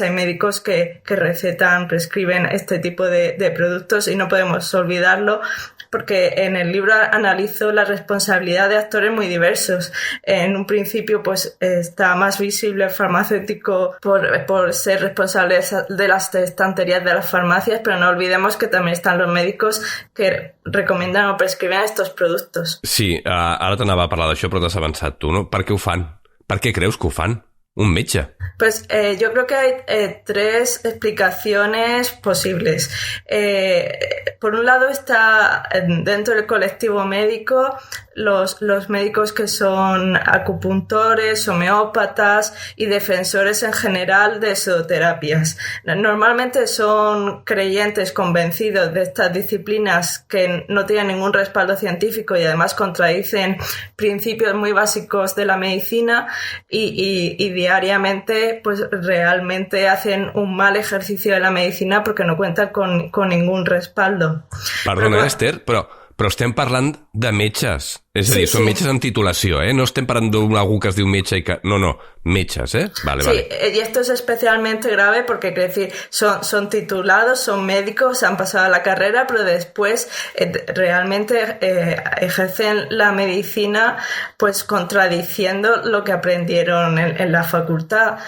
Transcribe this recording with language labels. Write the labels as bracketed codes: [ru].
[es] Hay médicos que recetan, prescriben este tipo de productos y no podemos olvidarlo, porque en el libro analizo la responsabilidad de actores muy diversos. En un principio pues está más visible el farmacéutico por ser responsable de las estanterías de las farmacias, pero no olvidemos que también están los médicos que recomiendan o prescriben estos productos. [ca] Sí, ara t'anava a parlar d'això, però t'has avançat tu, no? Per què ho fan? Per què creus que ho fan? Un metge. [es] Pues yo creo que hay tres explicaciones posibles. Por un lado está dentro del colectivo médico los médicos que son acupuntores, homeópatas y defensores en general de pseudoterapias. Normalmente son creyentes convencidos de estas disciplinas que no tienen ningún respaldo científico y además contradicen principios muy básicos de la medicina y diariamente pues realmente hacen un mal ejercicio de la medicina porque no cuentan con ningún respaldo. [ca] Perdona, Esther, però estem parlant de metges. És a dir, són metges amb titulació, ¿eh? No estem parlant d'algú que es diu metge i que... No, metges, ¿eh? [es] Vale, sí, vale. Y esto es especialmente grave porque, quiero decir, son titulados, son médicos, han pasado la carrera, pero después realmente ejercen la medicina pues contradiciendo lo que aprendieron en la facultad.